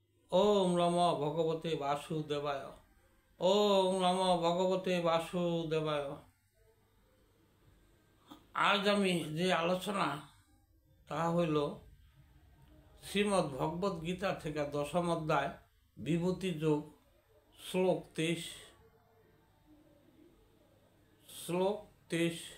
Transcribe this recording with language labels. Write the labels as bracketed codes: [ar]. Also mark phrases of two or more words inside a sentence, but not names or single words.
[sa] ॐ नमो भगवते वासुदेवाय। ॐ नमो भगवते वासुदेवाय। ওম নমো ভগবতে বাসুদেবায়। [bn] আজ আমি যে আলোচনা তা হইল শ্রীমদ্ ভগবদ গীতা থেকে দশম অধ্যায় বিভূতি যোগ শ্লোক 23। শ্লোক 23।